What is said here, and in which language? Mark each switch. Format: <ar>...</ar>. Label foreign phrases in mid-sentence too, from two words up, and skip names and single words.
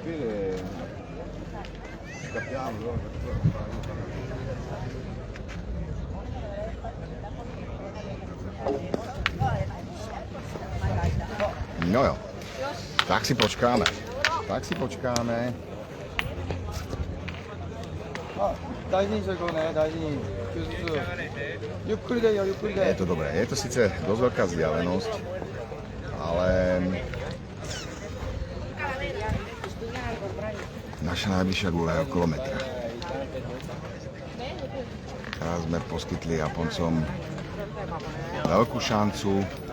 <cs>No jo, tak si počkáme. Tak si počkáme.</cs> <ja>あ、大事にしてこうね、大事に。休日。ゆっくりでいいよ、ゆっくり</ja> <sk>Je</sk> <ja>で。</ja> <sk>to dobré. Je to síce dosť veľká vzdialenosť, ale naša najbližšia guľa je okolo metra. Teraz sme poskytli Japoncom veľkú šancu.</sk>